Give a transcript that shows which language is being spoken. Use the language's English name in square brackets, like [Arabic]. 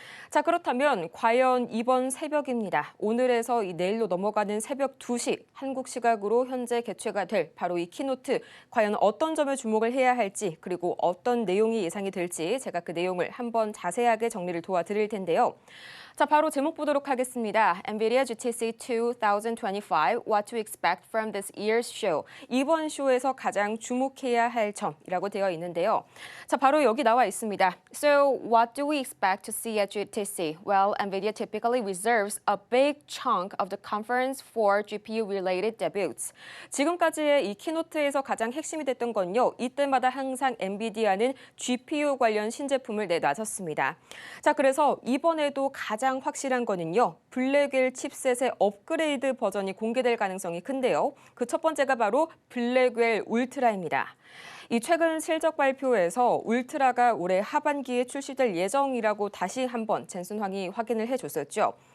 [Korean] 자, 그렇다면 과연 이번 새벽입니다. 오늘에서 내일로 넘어가는 새벽 2시 한국 시각으로 현재 개최가 될 바로 이 키노트 과연 어떤 점에 주목을 해야 할지 그리고 어떤 내용이 예상이 될지 제가 그 내용을 한번 자세하게 정리를 도와드릴 텐데요. 자, 자, 바로 제목 보도록 하겠습니다. [English] NVIDIA GTC 2025, What to Expect from this year's show. [Korean] 이번 쇼에서 가장 주목해야 할 점이라고 되어 있는데요. 자, 바로 여기 나와 있습니다. [English] So, what do we expect to see at GTC? Well, NVIDIA typically reserves a big chunk of the conference for GPU-related debuts. [Korean] 지금까지의 이 키노트에서 가장 핵심이 됐던 건요. 이때마다 항상 엔비디아는 GPU 관련 신제품을 내놨었습니다. 자, 그래서 이번에도 가장 확실한 거는요. 블랙웰 칩셋의 업그레이드 버전이 공개될 가능성이 큰데요. 그 첫 번째가 바로 블랙웰 울트라입니다. 이 최근 실적 발표에서 울트라가 올해 하반기에 출시될 예정이라고 다시 한번 젠슨 황이 확인을 해줬었죠.